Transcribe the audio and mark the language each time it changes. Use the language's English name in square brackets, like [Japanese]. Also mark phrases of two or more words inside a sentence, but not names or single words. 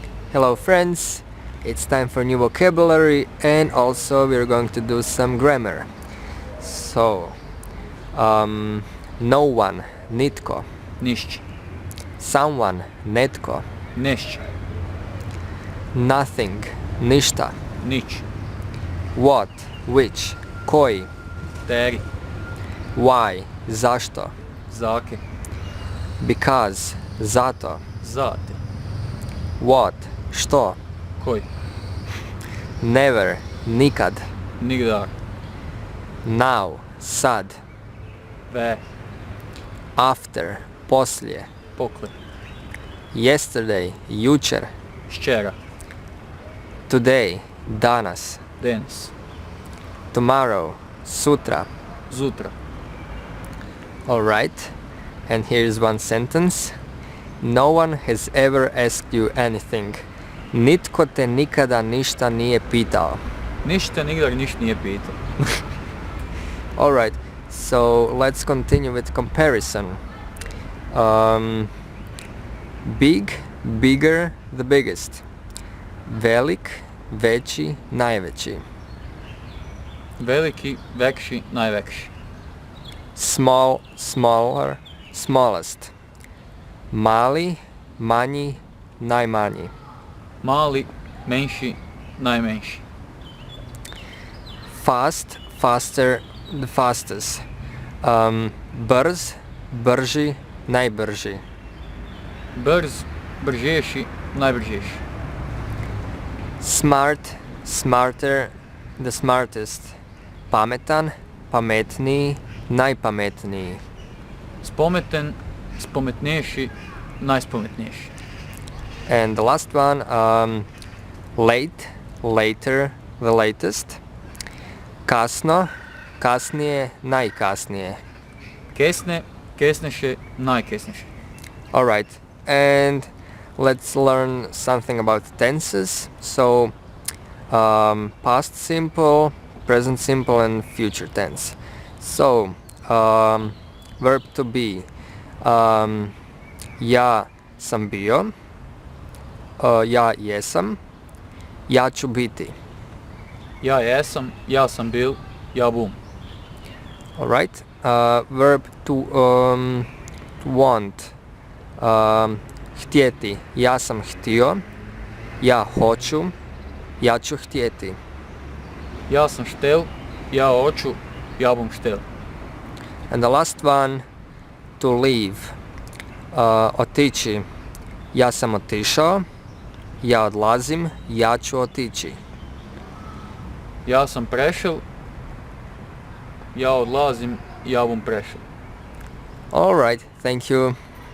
[English] Hello friends, it's time for new vocabulary and also we're going to do some grammar. So, no one, [Croatian] nitko. Nišć. [English] Someone, netko. [Croatian] Nešć. [English] Nothing, ništa. [Croatian] Nić. [English] What, which, koji. [Croatian] Teri. [English] Why, zašto. [Croatian] Zake. [English] Because, zato. [Croatian] Zate. [English] What, [Croatian] što. Koji. [English] Never, nikad. [Croatian] Nigdar. [English] Now, sad. [Croatian] Ve. [English] After, poslije. [Croatian] Pokle. [English] Yesterday, jučer. [Croatian] Šćera. [English] Today, danas. [Croatian] Denis. [English] Tomorrow, sutra. [Croatian] Zutra. [English] Alright, and here's one sentence. No one has ever asked you anything. [Croatian] Nitko te nikada ništa nije pitao. Ništa nigdar ništa nije pitao. [English] Alright, so let's continue with comparison. Big, bigger, the biggest. [Croatian] Velik, veći, najveći. Veliki, vekši, najvekši. [English] Small, smaller, smallest. [Croatian] Mali, manji, najmanji. Mali, menši, najmenši. [English] Fast, faster, the fastest. [Croatian] Brz, brži, najbrži. Brz, bržeši, najbržeši. [English] Smart, smarter, the smartest. [Croatian] Pametan, pametniji, najpametniji. Spometen, spometneši, najspometneši. [English] And the last one, late, later, the latest. [Croatian] Kasno, kasnije, najkasnije. Kesne, kesneše, najkesneše. [English] Alright, and let's learn something about tenses. So, past simple, present simple and future tense. So, verb to be. [Croatian] Ja sam bio, ja jesam, ja ću biti. Ja jesam, ja sam bil, ja bum. [English] Alright, verb to want. [Croatian] Htjeti, ja sam htio, ja hoću, ja ću htjeti. Ja sam štel, ja hoću, ja bum štel. [English] And the last one, to leave. [Croatian] Otići, ja sam otišao, ja odlazim, ja ću otići. Ja sam prešel, ja odlazim, ja bum prešel. [English] Alright, thank you.